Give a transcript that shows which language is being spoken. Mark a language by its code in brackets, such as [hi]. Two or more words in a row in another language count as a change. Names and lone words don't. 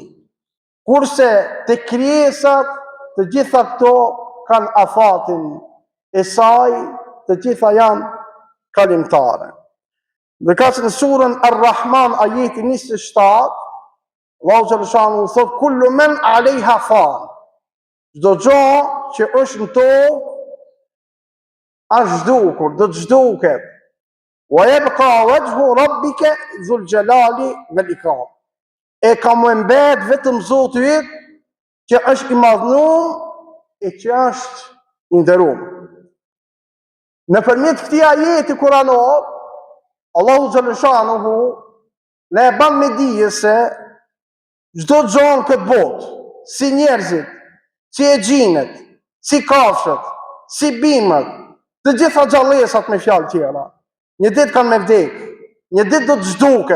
[sq] Kurse te krijesat të gjitha këto kanë afatin e saj, të gjitha janë kalimtare. Dhe ka që në surën Ar-Rahman ajeti 27, Allahu xhaleshanuhu thot: [ar] كل من عليها فان. [sq] Çdo gjë që është në tokë është zhdukur, do të zhduket. [ar] ويبقى وجه ربك ذو الجلال والإكرام. [sq] E ka më mbet vetëm Zoti yt që është i madhnuar e që është i nderuar. Nëpërmjet këtij ajeti kuranor, Allahu xhaleshanuhu ne e ban me dije se çdo gjë në këtë botë, si njerëzit, si e gjinët, si kafshët, si bimët, të gjitha gjallësat me fjalë tjera, një ditë kanë me vdek, një ditë do të zhduken.